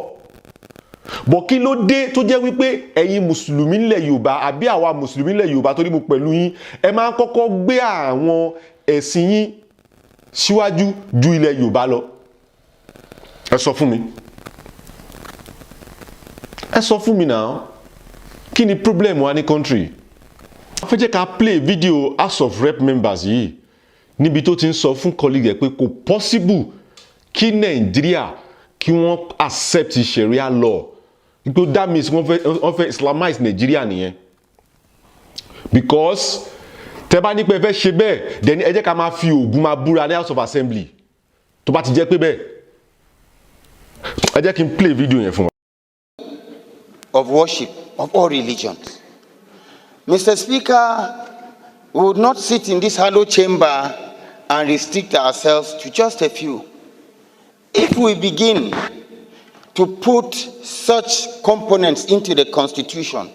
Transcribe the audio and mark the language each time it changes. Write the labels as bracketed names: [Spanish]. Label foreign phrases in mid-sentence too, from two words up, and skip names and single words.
[Yoruba] Bọ̀ kí ló dé tó jẹ́ wípé ẹ̀yin Mùsùlùmí nílẹ̀ Yorùbá àbí àwa Mùsùlùmí nílẹ̀ Yorùbá torí mo pẹ̀lú yín ẹ máa ń kọ́kọ́ gbé àwọn ẹ̀sìn yín síwájú ju ilẹ̀ Yorùbá lọ? Ẹ sọ fún mi. Ẹ sọ fún mi náà. Kí ni problem wa ní country? A fẹ́ jẹ́ ká [English] play video House of Rep members [Yoruba] yìí níbi tó ti ń sọ fún colleague ẹ̀ pé kò possible kí Nàìjíríà kí wọ́n accept [English] Sharia law. Because that means [Yoruba] wọ́n fẹ́ Islamize Nigeria nìyẹn. Because tẹ́ bá ní pé ẹ fẹ́ ṣe bẹ́ẹ̀ then ẹ jẹ́ ká máa fi Ògún máa búra ní House of Assembly. Tó bá ti jẹ́ pé bẹ́ẹ̀ ẹ jẹ́ kí n [English] play video [Yoruba] yẹn fún wa. [English] Of worship of all religions. Mr. Speaker, we would not sit in this hollow chamber and restrict ourselves to just a few. If we begin to put such components into the constitution.